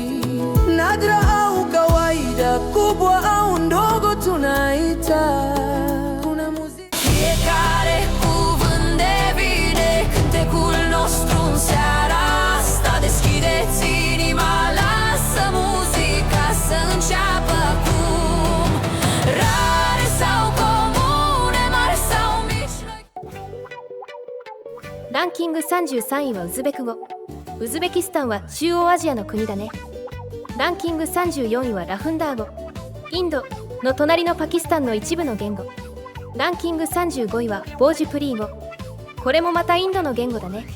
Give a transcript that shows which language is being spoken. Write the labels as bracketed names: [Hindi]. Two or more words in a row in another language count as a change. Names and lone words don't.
[Swahili] Nadra au kawaida, kubwa au ndogo tunaita. Kuna muziki [Romanian] fiecare cuvânt devine cântecul nostru în seara asta. Deschideți inima, lasă muzica să înceapă acum. Rare sau comune, mari sau mici. [Japanese] ランキング33位はウズベク語。ウズベキスタンは中央アジアの国だね。ランキング34位はラフンダー語。インドの隣のパキスタンの一部の言語。ランキング35位はボージュプリー語。これもまたインドの言語だね。